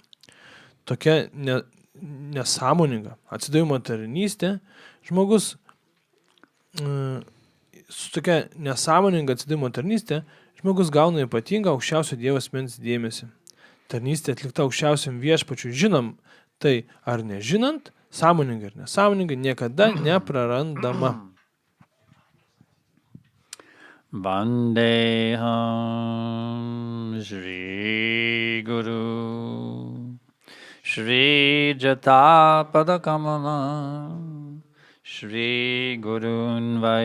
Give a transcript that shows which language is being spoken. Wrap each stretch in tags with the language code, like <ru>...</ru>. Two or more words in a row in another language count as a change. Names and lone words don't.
<lt>Tokia nesąmoninga atsidavimo tarnystė, žmogus gauna ypatingą aukščiausio Dievo asmens dėmesį. Tarnystė atlikta aukščiausiam viešpačiui, žinom tai ar nežinant, sąmoningai ir nesąmoningai, niekada neprarandama.</lt> <sa>वन्देऽहं श्री गुरु श्री जत पदकमलं श्री गुरून्</sa>